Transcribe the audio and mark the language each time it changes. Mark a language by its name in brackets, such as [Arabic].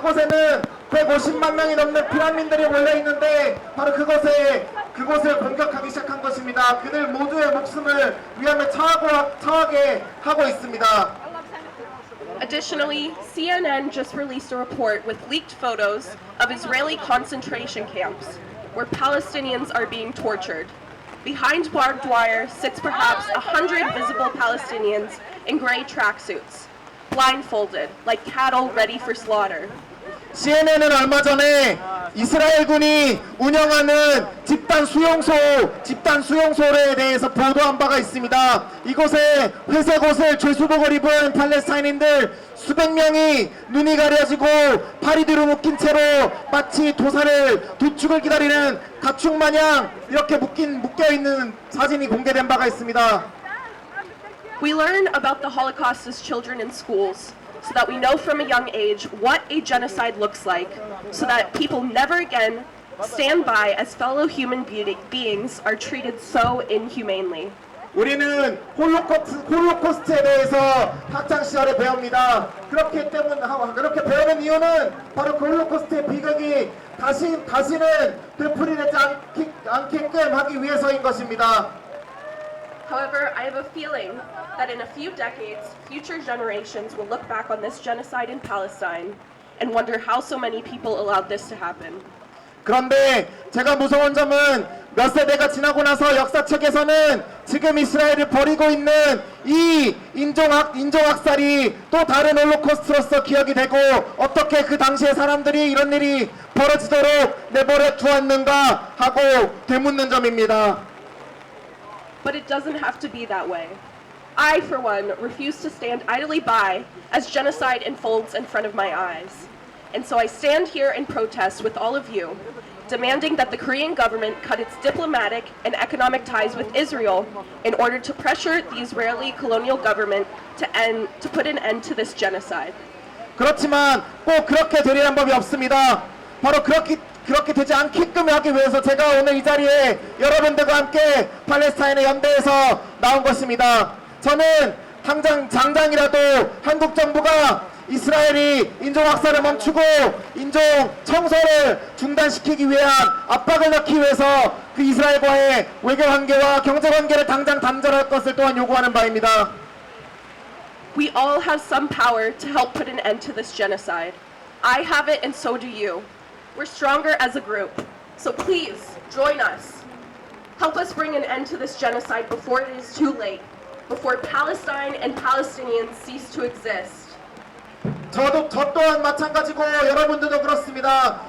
[Korean] 그곳에는 150만 명이 넘는 피난민들이 몰려있는데 바로 그곳을 공격하기 시작한 것입니다. 그들 모두의 목숨을 위험에 처하게 하고 있습니다. [English] Additionally, CNN just released a report with leaked photos of Israeli concentration camps where Palestinians are being tortured. Behind barbed wire sits perhaps 100 visible Palestinians in gray tracksuits. blindfolded, like cattle ready for slaughter. [Korean] CNN은 얼마 전에 이스라엘군이 운영하는 집단 수용소에 대해서 보도한 바가 있습니다. 이곳에 회색 옷을 죄수복을 입은 팔레스타인인들 수백 명이 눈이 가려지고 팔이 뒤로 묶인 채로 마치 도축을 기다리는 가축 마냥 이렇게 묶여 있는 사진이 공개된 바가 있습니다. [English] We learn about the Holocaust as children in schools so that we know from a young age what a genocide looks like, so that people never again stand by as fellow human beings are treated so inhumanely. [Korean] 우리는 홀로코스트에 대해서 학창 시절에 배웁니다. 그렇게 배우는 이유는 바로 그 홀로코스트의 비극이 다시는 되풀이되지 않게끔 하기 위해서인 것입니다. [English] However, I have a feeling that in a few decades, future generations will look back on this genocide in Palestine and wonder how so many people allowed this to happen. [Korean] 그런데 제가 무서운 점은 몇 세대가 지나고 나서 역사책에서는 지금 이스라엘을 벌이고 있는 이 인종학살이 또 다른 홀로코스트로서 기억이 되고 어떻게 그 당시에 사람들이 이런 일이 벌어지도록 내버려 두었는가 하고 되묻는 점입니다. [English] But it doesn't have to be that way. I, for one, refuse to stand idly by as genocide unfolds in front of my eyes. And so I stand here in protest with all of you, demanding that the Korean government cut its diplomatic and economic ties with Israel in order to pressure the Israeli colonial government to put an end to this genocide. [Korean] 그렇지만 꼭 그렇게 되리란 법이 없습니다. 바로 그렇게 되지 않게끔 하기 위해서 제가 오늘 이 자리에 여러분들과 함께 팔레스타인의 연대에서 나온 것입니다. 저는 당장이라도 한국 정부가 이스라엘이 인종학살을 멈추고 인종 청소를 중단시키기 위한 압박을 넣기 위해서 그 이스라엘과의 외교관계와 경제관계를 당장 단절할 것을 또한 요구하는 바입니다. [English] We all have some power to help put an end to this genocide. I have it and so do you. We're stronger as a group. So please, join us. Help us bring an end to this genocide before it is too late. Before Palestine and Palestinians cease to exist. [Korean] 저 또한 마찬가지고 여러분들도 그렇습니다.